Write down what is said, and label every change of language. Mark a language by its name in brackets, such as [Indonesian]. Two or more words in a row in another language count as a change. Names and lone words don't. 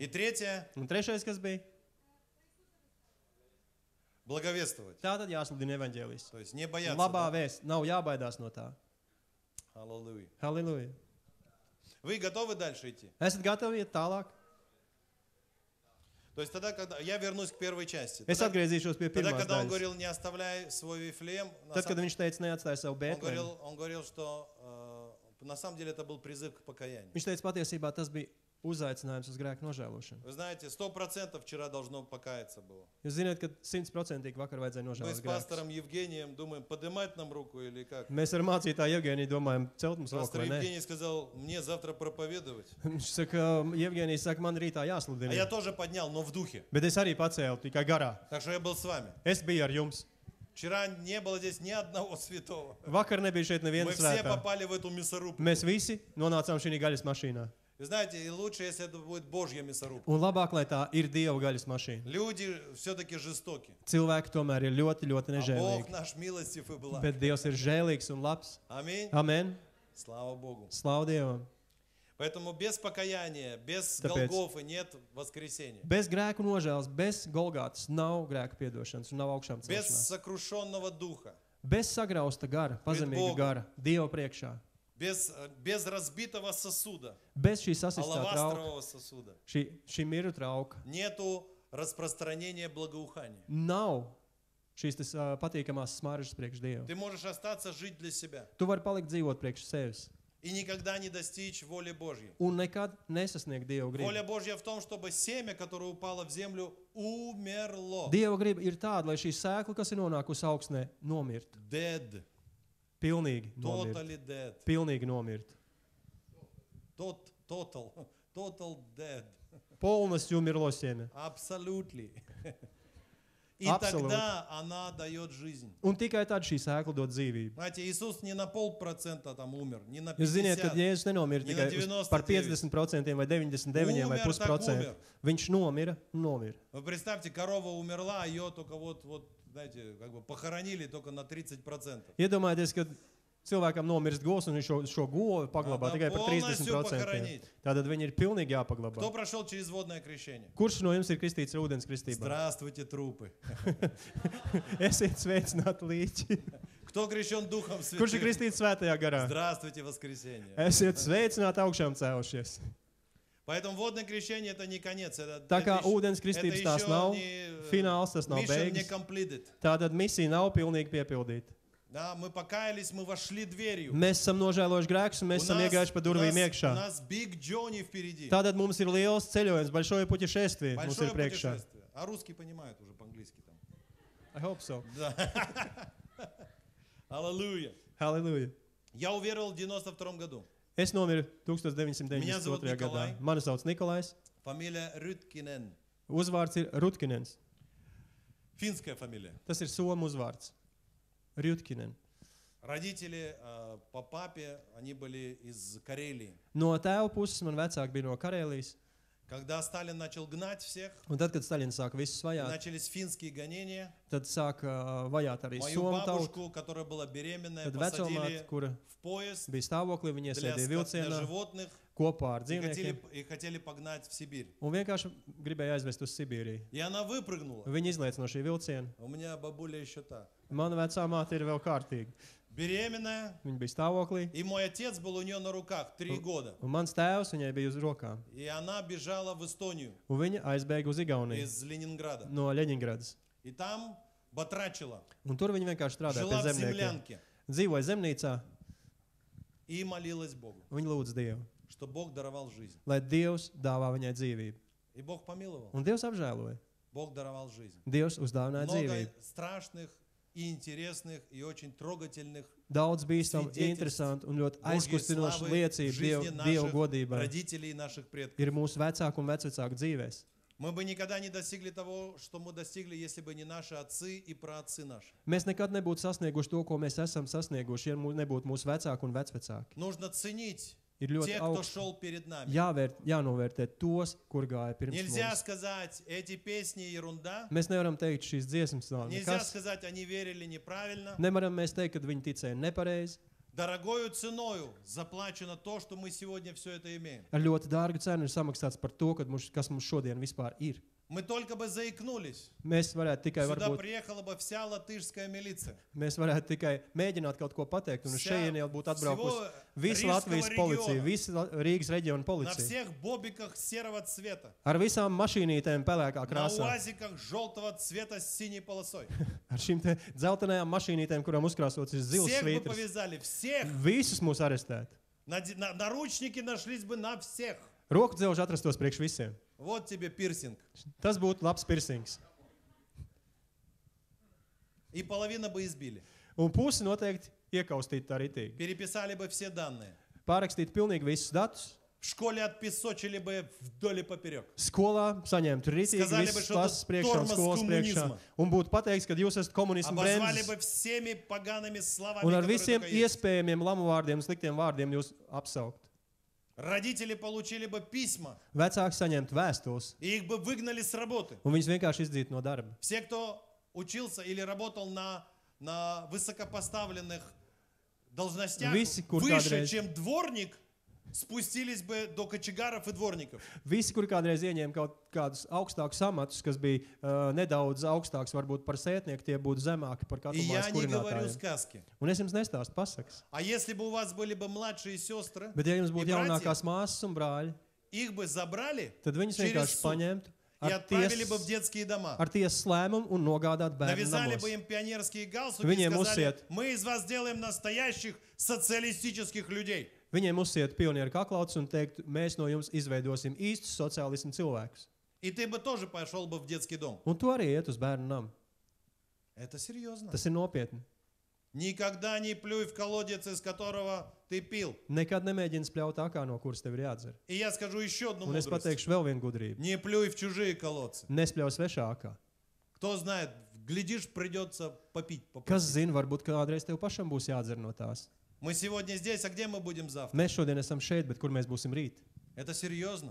[Russian] И третье, [Latvian] Un trešais, kas bija? [Russian] благовествовать. [Latvian] Tā tad jāsludina evaņģēlijs. [Russian] То есть не бояться. [Latvian] Labā [Russian] да? [Latvian] vēsts. Nav jābaidās no tā. [Russian] Аллилуйя. [Latvian] Halleluja. [Russian] Вы готовы дальше идти? [Latvian] Esat gatavi iet tālāk? [Russian] То есть тогда, когда я вернусь к первой части. [Latvian] Es [Russian] Тогда, [Latvian] atgriezīšos pie [Russian] тогда, [Latvian] pirmās [Russian] когда он [Latvian] daļas. [Russian] говорил, не оставляй свой Вифлеем, на [Latvian] Tad, kad [Russian] самом- [Latvian] viņš teica, neatstāj savu [Russian] он [Latvian] Bētlēmu, [Russian] говорил, что на самом деле это был призыв к покаянию. [Latvian] viņš teica, patiesībā tas bija uzaicinājums uz grēku nožēlošanu. [Russian] Вы знаете, 100% вчера должно покаяться было. [Latvian] Jūs zināt, ka 100% vakar vajadzēja [Russian] Мы [Latvian] nožēlot [Russian] с [Latvian] grēkus. [Russian] пастором Евгением думаем, поднимать нам руку или как? [Latvian] Mēs ar mācītāju Evgeniju domājam, celt mums roku [Russian] Пастор [Latvian] vai ne. [Russian] Евгений сказал, мне завтра проповедовать. [Latvian] Viņš saka, Evgenijs saka, man rītā [Russian] А я [Latvian] jāsludina. [Russian] тоже поднял, но в духе. [Latvian] Bet es arī pacēlu tikai garā. [Russian] Так что я был с вами. [Latvian] Es biju ar jums. [Russian] Вчера не было здесь ни одного святого. [Latvian] Vakar nebija šeit [Russian] Мы [Latvian] neviena [Russian] все [Latvian] svētā. [Russian] попали в эту мясорубку. [Latvian] Mēs visi nonācām šī gaļas mašīnā. [Russian] Вы знаете, и лучше, если это будет Божья мясорубка. [Latvian] Un labāk, lai tā ir Dieva gaļas mašīna. [Russian] Люди все-таки жестоки. [Latvian] Cilvēki tomēr ir ļoti, ļoti [Russian] А Бог [Latvian] nežēlīgi. [Russian] наш милостив и благ. [Latvian] Bet Dievs ir žēlīgs un labs. [Russian] Аминь. [Latvian] Amen. [Russian] Слава Богу. [Latvian] Slavu Dievam. [Russian] Поэтому без покаяния, без [Latvian] Tāpēc- [Russian] Голгофы нет воскресения. [Latvian] Bez grēku nožēlas, bez Golgātas nav grēku piedošanas un nav augšām [Russian] Без [Latvian] celšanās. [Russian] сокрушенного духа. [Latvian] Bez sagrausta gara, pazemīga [Russian] Bogam. [Latvian] gara, Dieva priekšā. [Russian] Без разбитого сосуда. [Latvian] Bez šī sasistā trauka, [Russian] Алавастрового сосуда. [Latvian] šī miru trauka, [Russian] Нету распространения благоухания. [Latvian] nav šīs tas, patīkamās smaržas priekš Dieva. [Russian] Ты можешь остаться жить для себя. [Latvian] Tu vari palikt dzīvot priekš sevis. [Russian] и никогда не достичь воли Божьей. [Latvian] un nekad nesasniegt Dieva gribu. [Russian] Воля Божья в том, чтобы семя, которое упало в землю, умерло. [Latvian] Dieva griba ir tāda, lai šī sēkla, kas ir nonākusi augstnē, nomirtu. [English] Dead. [Latvian] Pilnīgi nomirtu. [English] Totally dead. [Latvian] Pilnīgi nomirtu. [English] Total dead. [Russian] Полностью умерло семя. [English] Absolutely. И [Russian] Абсолютно. тогда она дает жизнь. [Latvian] Un tikai tad šī sēkla dod dzīvību. [Russian] Знаете, Иисус не на 0,5% там умер, не на [Latvian] Jūs ziniet, ka [Russian] 50%. [Latvian] Jēzus nenomira [Russian] Ne [Latvian] tikai [Russian] na [Latvian] par [Russian] 99. [Latvian] 50% vai 99 vai [Russian] Umir, [Latvian] pus [Russian] tak [Latvian] procentu. [Russian] umir. [Latvian] Viņš nomira un nomira. [Russian] Вы представьте, корова умерла, а ее только вот, знаете, как бы похоронили только на 30%. [Latvian] Iedomājieties, ka cilvēkam nomirst govs un viņš šo govu paglabā [Russian] Надо [Latvian] tikai par [Russian] полностью [Latvian] 30%. [Russian] похоронить. [Latvian] Tātad viņi ir pilnīgi jāpaglabā. [Russian] Кто прошел через водное крещение? [Latvian] Kurš no jums ir kristīts ar ūdens kristībā? [Russian] Здравствуйте, трупы. [Latvian] Esiet sveicināti līķi. [Russian] Кто крещен Духом [Latvian] Kurš ir [Russian] Святым? [Latvian] kristīts svētajā garā? [Russian] Здравствуйте, воскресенье. [Latvian] Esiet sveicināti augšām cēlušies. [Russian] Поэтому водное крещение это не конец. Это [Latvian] Tā kā [Russian] еще- [Latvian] ūdens kristības tās nav fināls, tas nav [English] mission не [Latvian] beigas. [English] completed. [Latvian] Tātad misija nav pilnīgi piepildīta. [Russian] Да, мы покаялись, мы вошли дверью. [Latvian] Mēs esam nožēlojuši grēkus un mēs esam iegājuši pa durvīm [Russian] у [Latvian] iekšā. [Russian] нас [English] big journey [Russian] впереди. [Latvian] Tātad mums ir liels ceļojums, [Russian] большое путешествие mums Большое [Latvian] ir priekšā. [Russian] путешествие. А русские понимают уже по-английски там. [English] I hope so. [Russian] Да. Аллилуйя. [Latvian] Halleluja. [Russian] Я уверовал в 92 году. [Latvian] Es nomiru [Russian] Меня зовут [Latvian] 1992. gadā. [Russian] Nikolai. [Latvian] Mani sauc Nikolais. [Russian] Фамилия Рюткинен. [Latvian] Uzvārds ir Rutkinens. [Russian] Финская фамилия. [Latvian] Tas ir Somu uzvārds. Rjutkinen. [Russian] Родители по папе, они были из Карелии. [Latvian] No tēva puses man vecāki bija no Karēlijas. [Russian] Когда Сталин начал гнать всех, [Latvian] Un tad, kad Staļins sāka visus vajāt, [Russian] начались финские гонения. [Latvian] tad sāka vajāt arī [Russian] Мою [Latvian] Somu tautu. [Russian] бабушку, которая была беременная, [Latvian] Tad vecomāte, [Russian] посадили [Latvian] kura [Russian] в поезд [Latvian] bija stāvoklī, viņa [Russian] для [Latvian] iesēdīja vilcienā [Russian] животных [Latvian] kopā ar [Russian] и [Latvian] dzīvniekiem [Russian] хотели погнать в Сибирь. [Latvian] un vienkārši gribēja aizvest uz Sibīriju. [Russian] И она выпрыгнула. [Latvian] Viņa izlaica no šī vilciena. [Russian] У меня бабуля еще та. [Latvian] Mana vecā māte ir vēl kārtīga. [Russian] Беременная. [Latvian] Viņa bija stāvoklī, [Russian] И мой отец был у нее на руках 3 года. [Latvian] un mans tēvs viņai bija uz rokām. [Russian] И она бежала в Эстонию [Latvian] Un viņa aizbēga uz Igauniju [Russian] из Ленинграда. [Latvian] no Ļeņingradas. [Russian] И там батрачила. [Latvian] Un tur viņa vienkārši strādāja [Russian] Жила [Latvian] pie [Russian] в [Latvian] zemniekiem. [Russian] землянке. [Latvian] Dzīvoja zemnīcā, [Russian] И молилась Богу, [Latvian] un viņa lūdza Dievu, [Russian] что Бог даровал жизнь. [Latvian] lai Dievs dāvā viņai dzīvību. [Russian] И Бог помиловал. [Latvian] Un Dievs apžēloja. [Russian] Бог даровал жизнь. [Latvian] Dievs uzdāvināja [Russian] Много [Latvian] dzīvību. [Russian] страшных и интересных и очень трогательных [Latvian] Daudz bīstam, [Russian] Свидетельств [Latvian] interesanti un ļoti [Russian] Божьей [Latvian] aizkustinošu [Russian] славы в [Latvian] liecību [Russian] жизни [Latvian] Dievu [Russian] наших [Latvian] godībai [Russian] родителей и наших предков. [Latvian] ir mūsu vecāku un vecvecāku dzīvēs. [Russian] Мы бы никогда не достигли того, что мы достигли, если бы не наши отцы и праотцы наши. [Latvian] Mēs nekad nebūtu sasnieguši to, ko mēs esam sasnieguši, ja nebūtu mūsu vecāki un vecvecāki. [Russian] Нужно ценить [Latvian] Ir ļoti [Russian] тех, кто [Latvian] augsts. [Russian] шел перед нами. [Latvian] Jānovērtē tos, kur gāja pirms [Russian] Нельзя [Latvian] mums. [Russian] сказать, эти песни ерунда. [Latvian] Mēs nevaram teikt, šīs dziesmas nav [Russian] Нельзя [Latvian] nekas. [Russian] сказать, они верили неправильно. [Latvian] Nevaram mēs teikt, ka viņi ticēja nepareizi. [Russian] Дорогою ценою заплачено то, что мы сегодня все это имеем. [Latvian] Ar ļoti dārgu cenu ir samaksāts par to, kas mums šodien vispār ir. [Russian] Мы только бы заикнулись. [Latvian] Mēs varētu tikai, [Russian] Сюда [Latvian] varbūt, [Russian] приехала бы вся латышская милиция. [Latvian] mēs varētu tikai mēģināt kaut ko pateikt, un uz [Russian] Вся- [Latvian] šejieni jau būtu atbraukusi [Russian] всего [Latvian] visa [Russian] Рижского [Latvian] Latvijas policija, [Russian] региона. [Latvian] visa Rīgas reģiona [Russian] На [Latvian] policija. [Russian] всех бобиках серого цвета. [Latvian] Ar visām mašīnītēm pelēkā [Russian] На [Latvian] krāsā. [Russian] уазиках желтого цвета с синей полосой. [Latvian] Ar šīm te dzeltenajām mašīnītēm, kurām uzkrāsots ir zils [Russian] Всех бы [Latvian] svītras. [Russian] повязали, всех. [Latvian] Visus mūs arestētu. [Russian] Наручники нашлись бы на всех. [Latvian] Roku dzelži atrastos priekš visiem. [Russian] Вот тебе пирсинг. [Latvian] Tas būtu labs pirsings. [Russian] И половина бы избили. [Latvian] Un pusi noteikti iekaustītu tā ritīgi. [Russian] Переписали бы все данные. [Latvian] Pārrakstīt pilnīgi visus datus. [Russian] В школе отпесочили бы вдоль и поперек. [Latvian] Skolā saņemtu ritīgi [Russian] Сказали бы, [Latvian] visas [Russian] что [Latvian] klases [Russian] это [Latvian] priekšā un [Russian] тормоз [Latvian] skolas priekšā. [Russian] коммунизма. [Latvian] Un būtu pateikts, ka jūs esat komunismu [Russian] Обозвали [Latvian] bremzes. [Russian] бы всеми погаными словами, [Latvian] Un ar [Russian] которые [Latvian] visiem [Russian] только есть. [Latvian] iespējamiem lamu vārdiem, sliktiem vārdiem jūs apsaukt. [Russian] Родители получили бы письма, [Latvian] Vecāki saņemtu vēstules, [Russian] и их бы выгнали с работы. [Latvian] un viņus vienkārši izdzītu no darba. [Russian] Все, кто учился или работал на высокопоставленных должностях, [Latvian] Visi, kur [Russian] выше, [Latvian] kādreiz- [Russian] чем дворник, спустились бы до кочегаров и дворников. [Latvian] Visi, kuri kādreiz ieņēma kaut kādus augstākus amatus, kas bija nedaudz augstāks varbūt par sētnieku, tie būtu zemāki par [Russian] И [Latvian] katru [Russian] я [Latvian] mājas [Russian] не говорю [Latvian] kurinātājiem. [Russian] сказки. [Latvian] Un es jums nestāstu pasakas. [Russian] А если бы у вас были бы младшие сестры, [Latvian] Bet ja jums [Russian] и [Latvian] būtu [Russian] братья, [Latvian] jaunākās māsas un brāļi, [Russian] их бы забрали [Latvian] tad viņus [Russian] через [Latvian] vienkārši [Russian] суд [Latvian] paņemtu [Russian] и отправили бы в детские дома. [Latvian] ar tiesas lēmumu un nogādāt bērnu [Russian] Навязали [Latvian] namos. [Russian] бы им пионерские галстуки и [Latvian] Viņiem [Russian] сказали, [Latvian] uzsiet. [Russian] мы из вас сделаем настоящих социалистических людей. [Latvian] Viņiem uzsiet pionieru kaklauts un teikt, mēs no jums izveidosim īstus sociālismu cilvēkus. [Russian] И ты бы тоже пошел бы в детский дом. [Latvian] Un tu arī iet uz bērnu namu. [Russian] Это серьезно. [Latvian] Tas ir nopietni. [Russian] Никогда не плюй в колодец, из которого ты пил. [Latvian] Nekad nemēģini spļaut akā, no kuras tev ir jādzer. [Russian] И я скажу еще одну [Latvian] Un es [Russian] мудрость. [Latvian] pateikšu vēl vienu gudrību. [Russian] Не плюй в чужие колодцы. [Latvian] Nespļauj svešā akā. [Russian] Кто знает, глядишь, придется попить. [Latvian] Kas zina, varbūt kādreiz tev pašam būs jādzer no tās. [Russian] Мы сегодня здесь, а где мы будем завтра? [Latvian] Mēs šodien esam šeit, bet kur mēs būsim rīt? [Russian] Это серьезно.